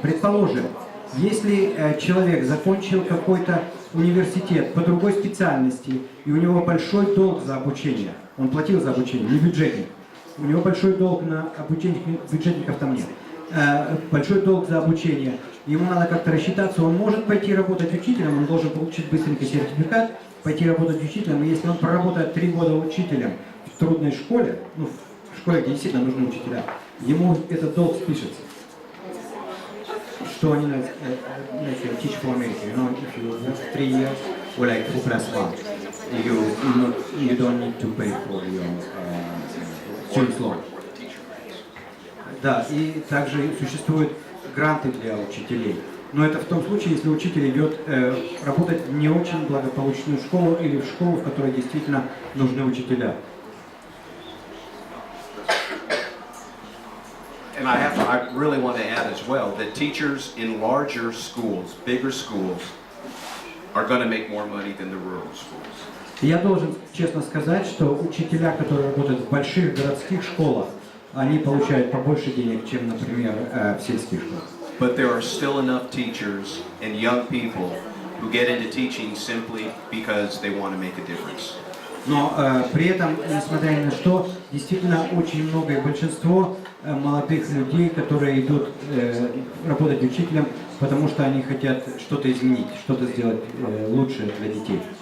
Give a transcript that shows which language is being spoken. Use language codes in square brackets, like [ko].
[ru] Предположим, если человек закончил какой-то университет по другой специальности, и у него большой долг за обучение, он платил за обучение, не бюджетник, у него большой долг на обучение, бюджетников там нет, большой долг за обучение, ему надо как-то рассчитаться, он может пойти работать учителем, он должен получить быстренько сертификат, пойти работать учителем, и если он проработает 3 года учителем в трудной школе, в школе, где действительно нужны учителя, ему этот долг спишется. Что они [en] teach for America, if you work 3 years or like 2+1, you don't need to pay for your student loan. [ru] Да, и также существуют гранты для учителей. Но это в том случае, если учитель идет работать в не очень благополучную школу или в школу, в которой действительно нужны учителя. [en] And I really want to add as well that teachers in larger schools, bigger schools, are going to make more money than the rural schools. [ru] Я должен честно сказать, что учителя, которые работают в больших городских школах, они получают побольше денег, чем, например, в сельских школах. [en] But there are still enough teachers and young people who get into teaching simply because they want to make a difference. [ru] Но при этом, несмотря ни на что, действительно очень много и большинство молодых людей, которые идут работать учителем, потому что они хотят что-то изменить, что-то сделать лучше для детей.